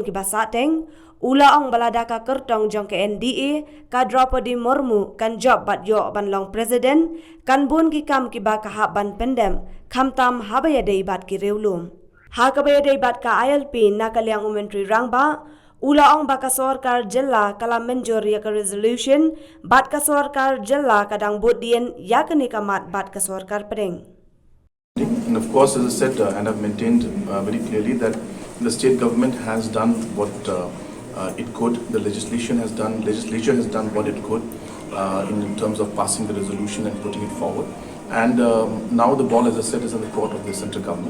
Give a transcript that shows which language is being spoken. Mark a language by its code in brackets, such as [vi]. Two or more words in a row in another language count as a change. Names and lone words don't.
[kha] ki basa teng ula ong balada ka kertong jong ke NDA ka Draupadi Murmu kan job bat yo ban long president kan bun ki kam ki ba ka hab ban Pyndep khamtam Haba Ïadei bat ki Riewlum haka ba ya dei bat ka ILP na kalyang menteri rangba ula ong ba ka sarkar jilla kala menjor ya ka resolution bat ka sarkar jilla kadang bodien ya ka nikamat bat ka sarkar pedeng. [en] And of course, as I said, and I've maintained very clearly that the state government has done what it could. The legislature has done what it could in terms of passing the resolution and putting it forward. And now the ball, as I said, is in the court of the central government.